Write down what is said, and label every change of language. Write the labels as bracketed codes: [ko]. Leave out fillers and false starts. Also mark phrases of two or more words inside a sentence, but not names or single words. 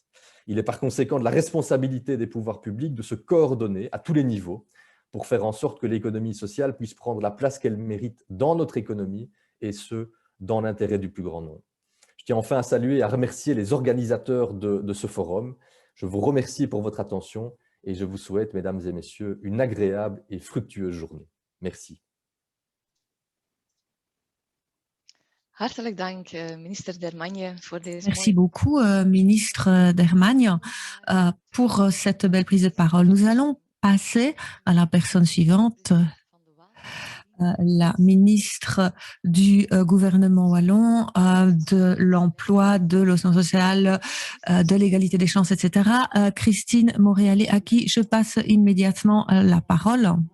[fr] Il est par conséquent de la responsabilité des pouvoirs publics de se coordonner à tous les niveaux pour faire en sorte que l'économie sociale puisse prendre la place qu'elle mérite dans notre économie et ce, dans l'intérêt du plus grand nombre. Je tiens enfin à saluer et à remercier les organisateurs de ce forum. Je vous remercie pour votre attention et je vous souhaite, mesdames et messieurs, une agréable et fructueuse journée. Merci. [nl] Hartelijk dank, minister Dermagne, voor deze [fr] Merci beaucoup, ministre Dermagne, pour cette belle prise de parole. Nous allons passer à la personne suivante, la ministre du gouvernement wallon, de l'emploi, de l'océan social, de l'égalité des chances, etc., Christine Moréalé, à qui je passe immédiatement la parole.